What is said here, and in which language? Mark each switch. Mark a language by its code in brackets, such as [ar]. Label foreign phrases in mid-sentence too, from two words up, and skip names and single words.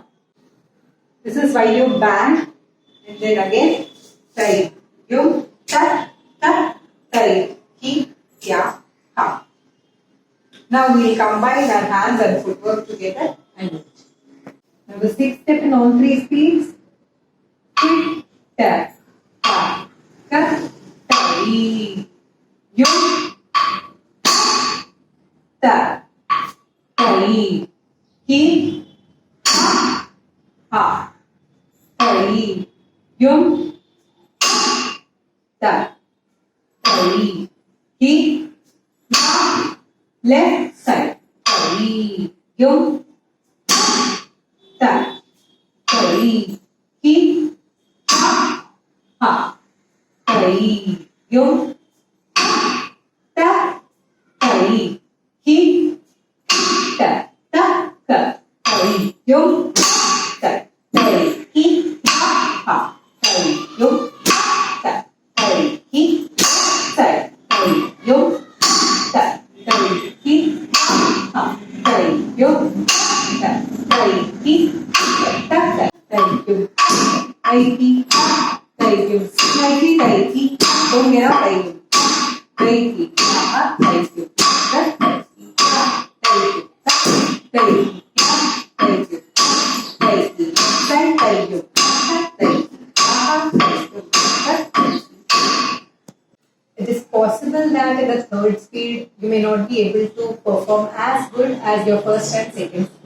[en] This is while you bang and then again side. You ta ta side. Keep ya ha. Now we will combine our hands and footwork together and do it. Now the sixth step in all three speeds. Tick ta ta ka ta you ta ta he ha. Yum ta he left side yum ta he ha yum ta he ta ta ka yum ta he ha yum ta he sa yum ta he ha yum ta he ta thank you thank you thank you thank you don't get up thank you thank you It is possible that in the third speed you may not be able to perform as good as your first and second speed.